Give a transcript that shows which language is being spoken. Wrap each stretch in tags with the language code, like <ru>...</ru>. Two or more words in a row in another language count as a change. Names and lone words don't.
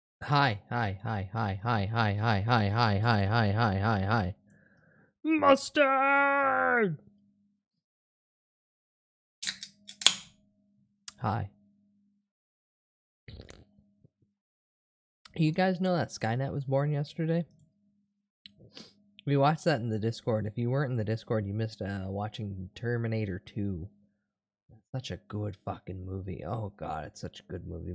<en>Hi, hi, hi, hi, hi, hi, hi, hi, hi, hi, hi, hi, hi, hi. Mustard! Hi. You guys know that Skynet was born yesterday? We watched that in the Discord. If you weren't in the Discord, you missed watching Terminator 2. Such a good fucking movie. Oh god, it's such a good movie.</en>